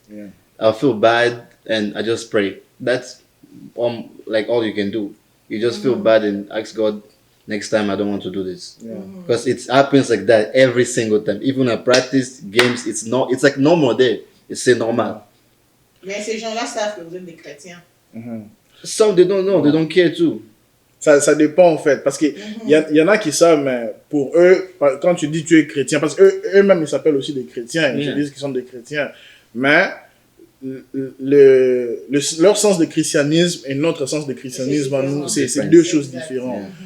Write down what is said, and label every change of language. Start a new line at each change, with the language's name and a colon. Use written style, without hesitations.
English: Yeah. I feel bad and I just pray. That's like all you can do. You just feel bad and ask God, next time I don't want to do this. Because it happens like that every single time. Even at practice, games, it's like normal there.
French: C'est normal. Mais ces gens-là savent que vous êtes des chrétiens.
English: Some, they don't know, they don't care too.
French: Ça dépend en fait, parce qu'il y en a qui savent, mais pour eux, quand tu dis tu es chrétien, parce qu'eux-mêmes ils s'appellent aussi des chrétiens, ils disent qu'ils sont des chrétiens, mais leur sens de christianisme et notre sens de christianisme, à nous, c'est deux choses différentes.